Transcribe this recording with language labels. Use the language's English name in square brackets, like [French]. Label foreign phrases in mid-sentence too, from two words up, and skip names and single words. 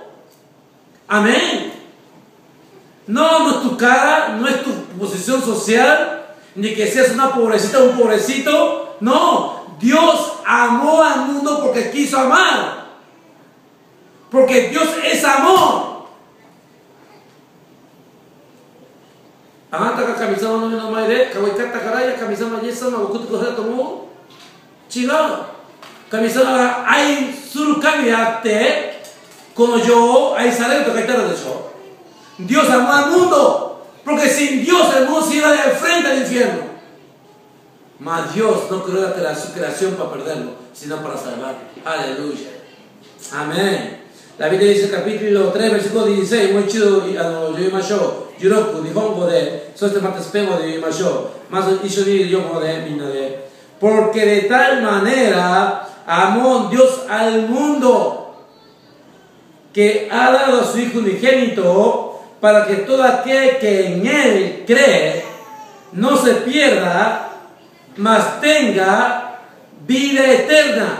[Spanish] Amén. No es tu cara, no es tu posición social, ni que seas una pobrecita o un pobrecito. No, Dios amó al mundo porque quiso amar. Porque Dios es amor. [Japanese] あなたが神様の目の前で可愛かったから神様イエス様を送ってくださったと思う？違う。神様が愛する神であってこの世を愛されると書いてあるでしょ。 [Spanish] Dios amó al mundo porque sin Dios el mundo se iba de frente al infierno. Mas Dios no creó su creación para perderlo, sino para salvarlo. Aleluya. Amén. La Biblia dice capítulo 3, versículo 16, [Japanese] もう一度読みましょう。16、日本語で、そしてまたスペイン語で読みましょう。まず一緒に読むので、みんなで。 [Spanish] Porque de tal manera amó Dios al mundo que ha dado a su Hijo unigénito para que todo aquel que en Él cree no se pierda, mas tenga vida eterna.